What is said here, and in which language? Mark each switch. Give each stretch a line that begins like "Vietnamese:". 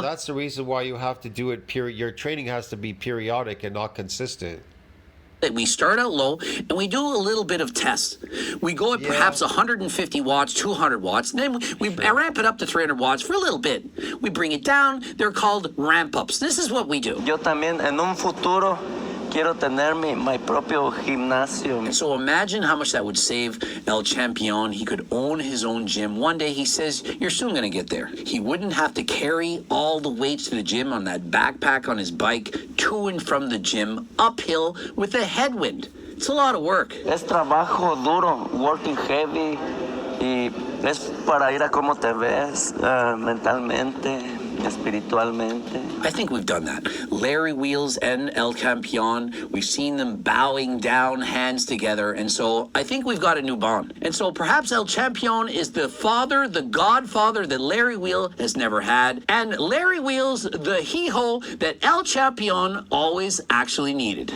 English: that's the reason why you have to do it. Your training has to be periodic and not consistent. We start out low and we do a little bit of tests. We go at perhaps 150 watts, 200 watts, and then we ramp it up to 300 watts for a little bit. We bring it down. They're called ramp ups. This is what we do.
Spanish: Yo también en un futuro quiero tener mi propio gimnasio.
English: So imagine how much that would save El Campeon. He could own his own gym. One day he says, you're soon going to get there. He wouldn't have to carry all the weights to the gym on that backpack on his bike to and from the gym uphill with a headwind. It's a lot of work.
Spanish: Es trabajo duro,
English: working heavy,
Spanish: y es para ir a cómo te ves mentalmente, espiritualmente.
English: I think we've done that. Larry Wheels and El Campeon, we've seen them bowing down, hands together, and so I think we've got a new bond. And so perhaps El Campeon is the father, the godfather that Larry Wheel has never had, and Larry Wheels the hee-ho that El Campeon always actually needed.